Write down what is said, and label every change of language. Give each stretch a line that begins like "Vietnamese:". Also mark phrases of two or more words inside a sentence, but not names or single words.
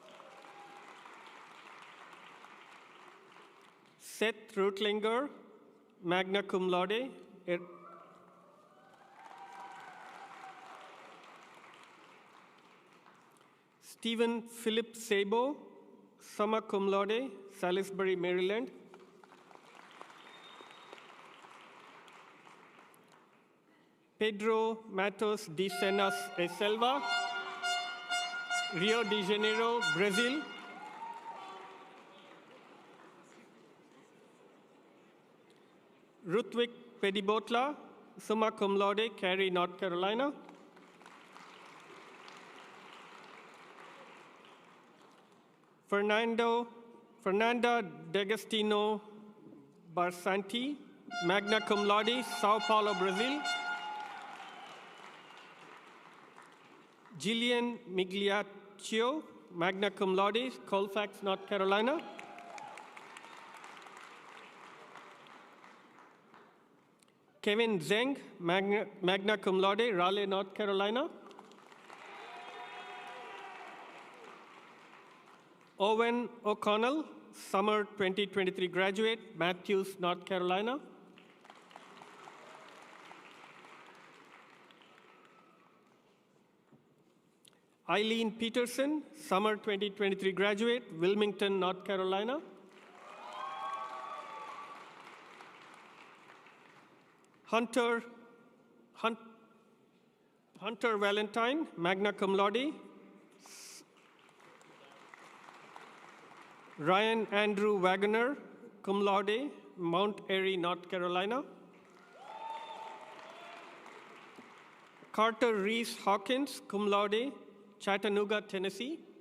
English: Seth Rutlinger,
Latin: magna cum laude.
English: Stephen Philip Sabo,
Latin: summa cum laude,
English: Salisbury, Maryland. Pedro Matos de Senas e Selva, Rio de Janeiro, Brazil. Ruthwick Pedibotla,
Latin: summa cum laude,
English: Cary, North Carolina. Fernanda D'Agostino Barsanti,
Latin: magna cum laude,
English: Sao Paulo, Brazil. Gillian Migliaccio,
Latin: magna cum laude,
English: Colfax, North Carolina. Kevin Zeng,
Latin: magna cum laude,
English: Raleigh, North Carolina. Owen O'Connell, summer 2023 graduate, Matthews, North Carolina. Eileen Peterson, summer 2023 graduate, Wilmington, North Carolina. Hunter Valentine,
Latin: magna cum laude.
English: Ryan Andrew Wagoner,
Latin: cum laude,
English: Mount Airy, North Carolina. Carter Reese Hawkins,
Latin: cum laude,
English: Chattanooga, Tennessee.